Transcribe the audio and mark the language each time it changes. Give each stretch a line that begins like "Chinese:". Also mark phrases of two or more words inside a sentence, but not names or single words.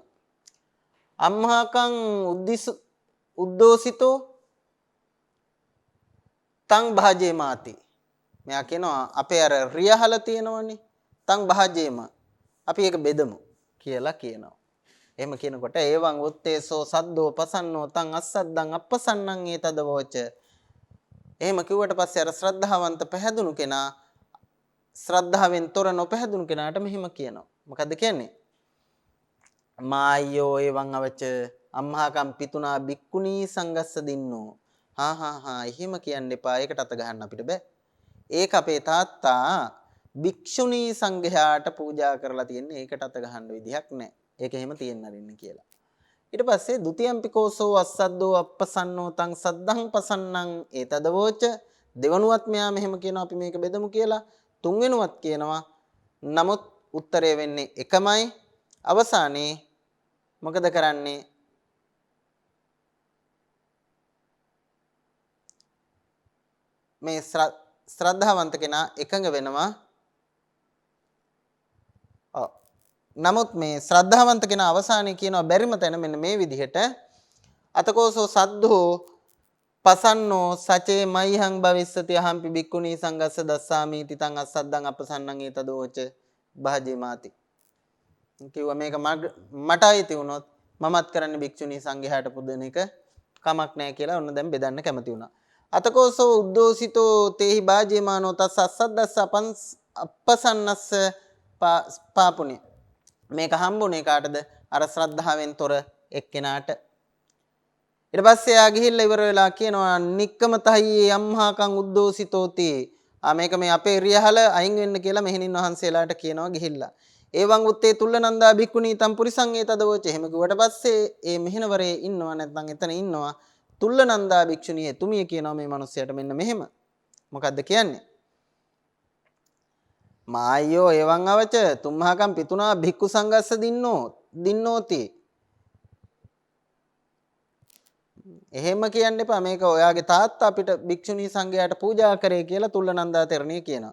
Pali: අම්හාකං උද්දෝසිතෝ තං භාජේමාති.
Sinhala: මෙයා කියනවා අපේ අර රියහල තියෙනවනේ
Pali: තං භාජේම
Sinhala: අපි ඒක බෙදමු කියලා කියනවා. එහෙම කියනකොට
Pali: ඒවං උත්තේසෝ සද්දෝ පසන්නෝ තං අස්සද්දං අප්පසන්නං ඒතද වෝච.
Sinhala: එහෙම කිව්වට පස්සේ අර ශ්‍රද්ධාවන්ත පැහැදුණු කෙනා ශ්‍රද්ධාවෙන් තොර නොපැහැදුණු කෙනාට මෙහෙම කියනවා. මොකද්ද කියන්නේ?
Pali: මායෝ එවං අවච අම්හාකම් පිතුනා බික්කුණී සංගස්ස දින්නෝ.
Sinhala: එහෙම කියන්න එපා. ඒකට අත ගහන්න අපිට බෑ. ඒක අපේ තාත්තා භික්ෂුණී සංඝයාට පූජා කරලා තියෙන්නේ. ඒකට අත ගහන්න විදිහක් නැහැ. ඒක එහෙම තියෙන්න අරින්න කියලා. ඊට පස්සේ
Pali: ဒ ුතියම්පි කෝසෝ අස්සද්දෝ අප්පසන්නෝ තං සද්ධං පසන්නං ඒතද වෝච.
Sinhala: දෙවනුවත් මෙයා මෙහෙම කියනවා අපි මේක බෙදමු කියලා. තුන්වෙනුවත් කියනවා. නමුත් උත්තරය වෙන්නේ එකමයි. අවසානයේ මොකද කරන්නේ? මේ ශ්‍රද්ධාවන්ත කෙනා එකඟ වෙනවා. නමුත් මේ ශ්‍රද්ධාවන්ත කෙනා අවසානයේ කියනවා බැරිම තැන මෙන්න මේ විදිහට
Pali: අතකෝසෝ සද්දෝ පසන්නෝ සචේ මයිහං භවිස්සති අහම්පි බික්කුණී සංගස්ස දස්සාමි තිතං අස්සද්දං අපසන්නං ඒතදෝච භාජේමාති.
Sinhala: කිව්වා මේක මට අයිති වුණොත් මමත් කරන්නේ භික්ෂුණී සංඝයාට පුදන එක කමක් නැහැ කියලා ඔන්න දැන් බෙදන්න කැමති වුණා.
Pali: අතකෝසෝ උද්දෝසිතෝ තේහි භාජේමානෝ තස්ස අස්සද්දස්ස අපසන්නස්ස පාපුනේ.
Sinhala: මේක හම්බුනේ කාටද? අර ශ්‍රද්ධාවෙන් තොර එක්කෙනාට. ඊට පස්සේ ආ ගිහිල්ලා ඉවර වෙලා කියනවා
Pali: නික්කමතයි අම්හාකං උද්දෝසිතෝති.
Sinhala: මේක මේ අපේ රියහල අයින් වෙන්න කියලා මෙහෙණින් වහන්සේලාට කියනවා ගිහිල්ලා.
Pali: ඒවං උත්තේ තුල්ලනන්දා භික්ඛුනී තම් පුරිසං ඒතදවෝච.
Sinhala: එහෙම කිව්වට පස්සේ ඒ මෙහෙණවරේ ඉන්නවා නැත්නම් එතන ඉන්නවා තුල්ලනන්දා භික්ෂුණිය එතුමිය කියනවා මේ මිනිස්සයාට මෙන්න මෙහෙම. මොකද්ද කියන්නේ?
Pali: මායෝ එවං අවච තුම්හාකම් පිතුනා භික්ඛු සංගස්ස දින්නෝති.
Sinhala: එහෙම කියන්න එපා. මේක ඔයාගේ තාත්තා අපිට භික්ෂුණී සංඝයාට පූජා කරේ කියලා තුල්ලනන්දා තෙරණිය කියනවා.